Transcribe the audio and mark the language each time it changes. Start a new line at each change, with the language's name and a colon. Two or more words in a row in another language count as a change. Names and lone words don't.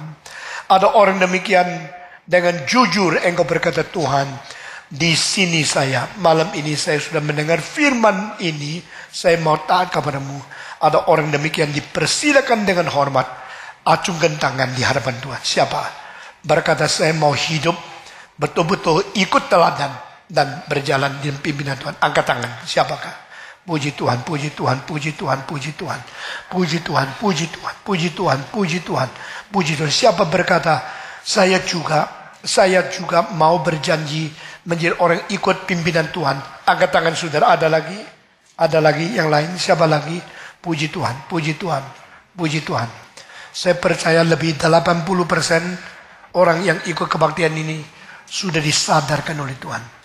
Indonesian: Ada orang demikian dengan jujur engkau berkata, Tuhan, di sini saya, malam ini saya sudah mendengar firman ini, saya mau taat kepadamu. Ada orang demikian dipersilakan dengan hormat. Acungkan tangan di hadapan Tuhan. Siapa? Berkata saya mau hidup betul-betul ikut teladan dan berjalan di pimpinan Tuhan. Angkat tangan. Siapakah? Puji Tuhan, puji Tuhan, puji Tuhan, puji Tuhan. Puji Tuhan, puji Tuhan, puji Tuhan, puji Tuhan. Puji Tuhan. Siapa berkata, saya juga mau berjanji menjadi orang ikut pimpinan Tuhan. Angkat tangan saudara. Ada lagi? Ada lagi yang lain? Siapa lagi? Puji Tuhan, puji Tuhan, puji Tuhan. Saya percaya lebih 80% orang yang ikut kebaktian ini sudah disadarkan oleh Tuhan.